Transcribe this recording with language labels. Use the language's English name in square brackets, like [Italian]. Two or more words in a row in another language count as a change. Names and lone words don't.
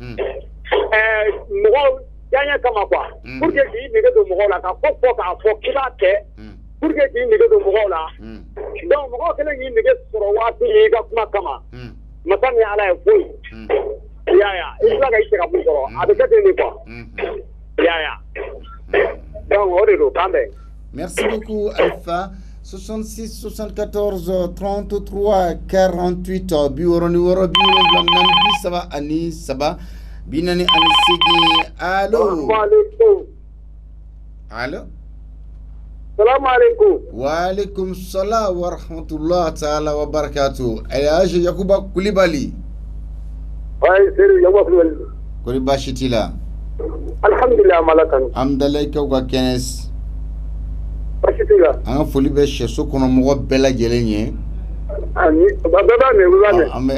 [Bambara] mɔgɔw diyaɲɛ kama [French] quoi pour que [Bambara] k'i nege don mɔgɔw la ka ko fɔ k'a fɔ k'i b'a kɛ [French] pour que [Bambara] k'i nege don mɔgɔw la donc mɔgɔw kelen k'i nege sɔrɔ waati i ka kuma kama masa min ala ye foyi i y'a ye i tila ka i cɛ ka mun sɔrɔ a bɛ kɛ ten de quoi i y'a ye donc o de don kan bɛn. [French] Merci beaucoup Alpha. [Bambara] 66 74 33 48 biworoni woro biwolonwula naani bi saba ani saba bi naani ani seegin allo. [French] Allo. [Arabic] السلام عليكم. و عليكم السلام و رحمة الله تعالى و بركاته. [Bambara] Alhaji Yakuba Kulibali. Ay Seydou Yakuba Kulibali. Kori baasi t'i la. Alhamdulillah malakan. Amdalayi kaw ka kɛnɛ. Baasi t'i la. An ka foli bɛ sɛso kɔnɔ mɔgɔ bɛɛ lajɛlen ye. Ani bɛɛ b'a mɛn.